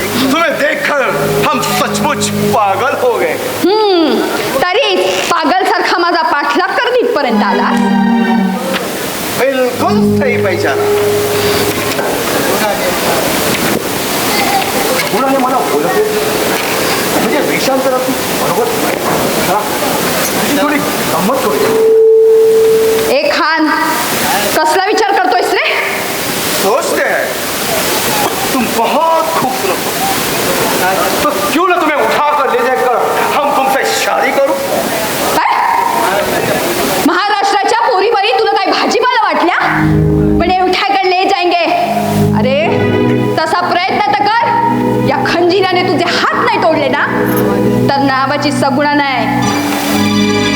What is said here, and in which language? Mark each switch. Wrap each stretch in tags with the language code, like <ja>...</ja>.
<hi>तुम्हें देखकर हम सचमुच पागल हो गए.</hi> <mr>तरी पागल सारखा माझा पाठलाग करत इथपर्यंत आला.</mr> <hi>बिल्कुल सही पहचान.</hi> <mr>कुणाने मला बोलत म्हणजे वेषांतरात बरोबर तुझी थोडी गंमत करू. ए खान, कसला विचार करतोयस रे?</mr> <hi>सोचते हैं तुम बहुत खूबसूरत हो, तो क्यों ना तुम्हें उठा कर ले जाकर हम तुमसे शादी करूं.</hi> <mr>महाराष्ट्राच्या पोरीबाई तुला काय भाजीपाला वाटल्या? पण</mr> <hi>उठाकर ले जाएंगे.</hi> <mr>अरे तसा प्रयत्न तर कर. या खंजीराने तुझे हात नाही तोडले ना, तर नावाची सगुणा नाही.</mr>